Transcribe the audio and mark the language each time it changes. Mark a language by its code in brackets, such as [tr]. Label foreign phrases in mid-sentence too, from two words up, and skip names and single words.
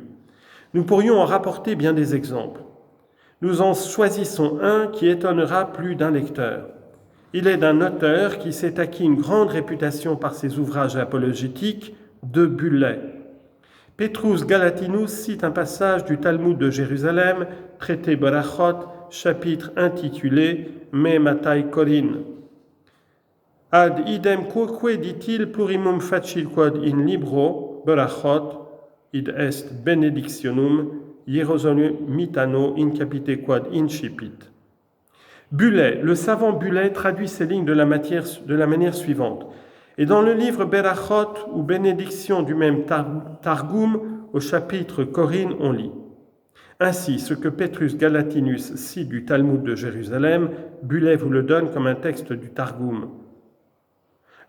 [fr] Nous pourrions en rapporter bien des exemples. Nous en choisissons un qui étonnera plus d'un lecteur. Il est d'un auteur qui s'est acquis une grande réputation par ses ouvrages apologétiques, de Bulley. Petrus Galatinus cite un passage du Talmud de Jérusalem, traité Berachot, chapitre intitulé « Me matai korin ». [la] Ad idem quoque dit-il plurimum facil quod in libro Berachot, id est benedictionum, Hieronymitano incapite quod incipit. [fr] Bulley, le savant Bulley, traduit ces lignes de la manière suivante. Et dans le livre Berachot ou bénédiction du même Targum, au chapitre Corinne, on lit. Ainsi, ce que Petrus Galatinus cite du Talmud de Jérusalem, Bulley vous le donne comme un texte du Targum.